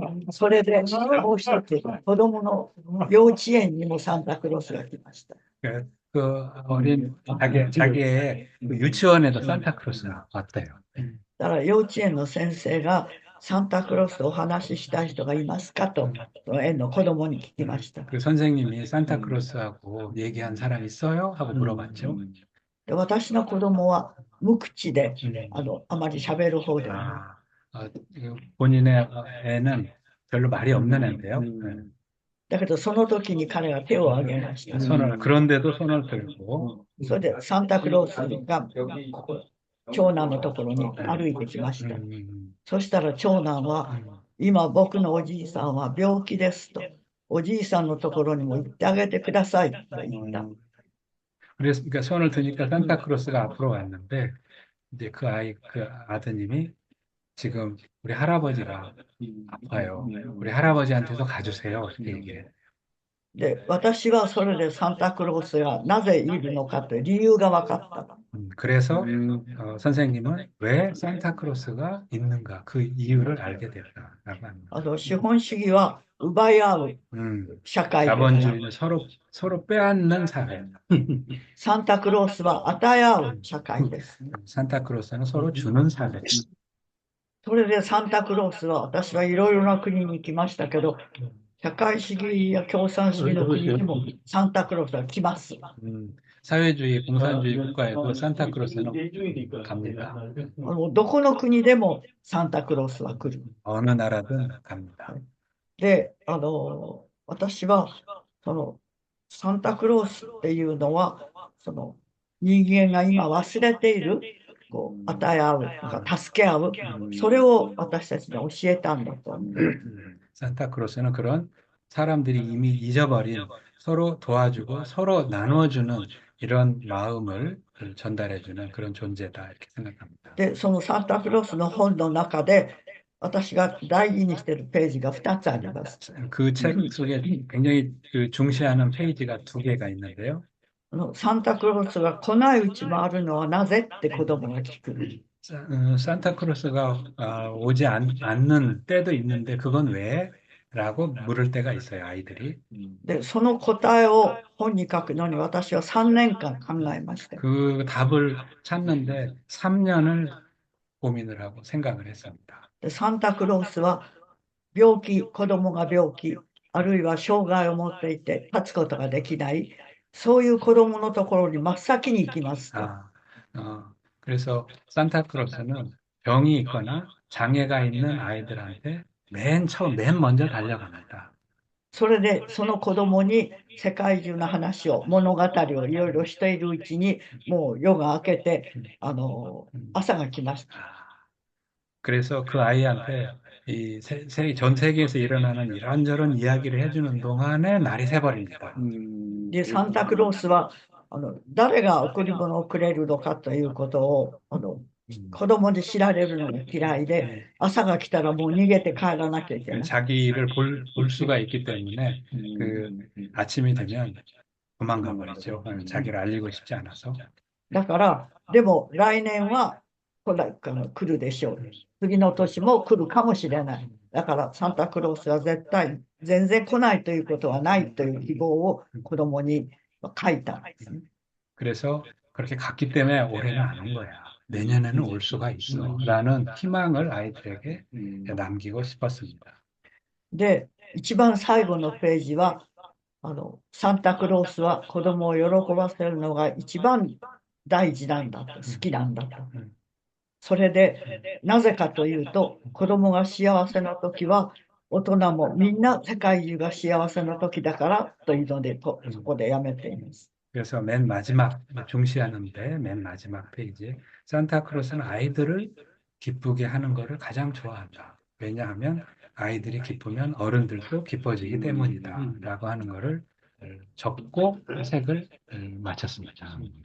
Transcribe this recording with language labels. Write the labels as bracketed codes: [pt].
[ja] それでもう一つ子供の幼稚園にもサンタクロースが来ました。 [ko] 그 어린 자기의 그 유치원에도 산타크로스가 왔대요. [ja] だから幼稚園の先生がサンタクロースとお話ししたい人がいますかと園の子供に聞きました。 [ko] 그 선생님이 산타크로스하고 얘기한 사람 있어요? 하고 물어봤죠. [ja] で私の子供は無口であまり喋る方ではない。 [ko] 본인의 애는 별로 말이 없는 애인데요. [ja] だけどその時に彼が手を挙げました。 [ko] 그런데도 손을 들고 [ja] それでサンタクロースが長男のところに歩いてきました。そしたら長男は今僕のおじいさんは病気ですと。おじいさんのところにも行ってあげてくださいと言った。 [ko] 그래서 그러니까 손을 드니까 산타크로스가 앞으로 왔는데 이제 그 아드님이 지금 우리 할아버지가 아파요. 우리 할아버지한테도 가주세요. 이렇게 얘기해요. [ja] で、私はそれでサンタクロースがなぜいるのかという理由が分かった。 [ko] 그래서 선생님은 왜 산타크로스가 있는가 그 이유를 알게 됐다라고 합니다. [ja] 資本主義は奪い合う社会ですから、 [ko] 자본주의는 서로 빼앗는 사회. [ja] サンタクロースは与え合う社会です。 [ko] 산타크로스는 서로 주는 사회. [ja] それでサンタクロースは、私はいろいろな国に行きましたけど、社会主義や共産主義の国にもサンタクロースは来ます。 [ko] 사회주의, 공산주의 국가에도 산타크로스는 갑니다. [ja] どこの国でもサンタクロースは来る。 [ko] 어느 나라든 갑니다. [ja] で、私はそのサンタクロースっていうのは、その人間が今忘れているこう与え合う、助け合う、それを私たちに教えたんだと。 [ko] 산타크로스는 그런 사람들이 이미 잊어버린 서로 도와주고 서로 나눠주는 이런 마음을 전달해주는 그런 존재다 이렇게 생각합니다. [ja] で、そのサンタクロースの本の中で、私が大事にしているページが2つあります。 [ko] 그 책 속에 굉장히 중시하는 페이지가 2개가 있는데요. [ja] サンタクロースが来ないうちもあるのはなぜって子供が聞く。 [ko] 산타크로스가 오지 않는 때도 있는데 그건 왜? 라고 물을 때가 있어요, 아이들이. [ja] で、その答えを本に書くのに私は3年間考えました。 [ko] 그 답을 찾는데 3년을 고민을 하고 생각을 했습니다. [ja] で、サンタクロースは病気、子供が病気、あるいは障害を持っていて立つことができない、そういう子供のところに真っ先に行きますと。 [ko] 그래서 산타크로스는 병이 있거나 장애가 있는 아이들한테 맨 먼저 달려갑니다. [ja] それでその子供に世界中の話を、物語をいろいろしているうちに、もう夜が明けて朝が来ました。 [ko] 그래서 그 아이한테 전 세계에서 일어나는 이런저런 이야기를 해주는 동안에 날이 새버립니다. [ja] で、サンタクロースは誰が贈り物をくれるのかということを子供で知られるのが嫌いで、朝が来たらもう逃げて帰らなきゃいけない。 [ko] 자기를 볼 수가 있기 때문에 그 아침이 되면 도망가 버리죠. 자기를 알리고 싶지 않아서. [ja] だから、でも来年は来るでしょう。次の年も来るかもしれない。だからサンタクロースは絶対全然来ないということはないという希望を子供に書いたんですね。 [ko] 그래서 그렇게 갔기 때문에 올해는 안 온 거야. 내년에는 올 수가 있어. 라는 희망을 아이들에게 남기고 싶었습니다. [ja] で、一番最後のページはサンタクロースは子供を喜ばせるのが一番大事なんだと、好きなんだと。それでなぜかというと、子供が幸せな時は大人もみんな世界中が幸せな時だからというのでそこでやめています。 [ko] 그래서 맨 마지막 중시하는데 맨 마지막 페이지에 산타크로스는 아이들을 기쁘게 하는 것을 가장 좋아한다. 왜냐하면 아이들이 기쁘면 어른들도 기뻐지기 때문이다. 라고 하는 것을 적고 책을 마쳤습니다.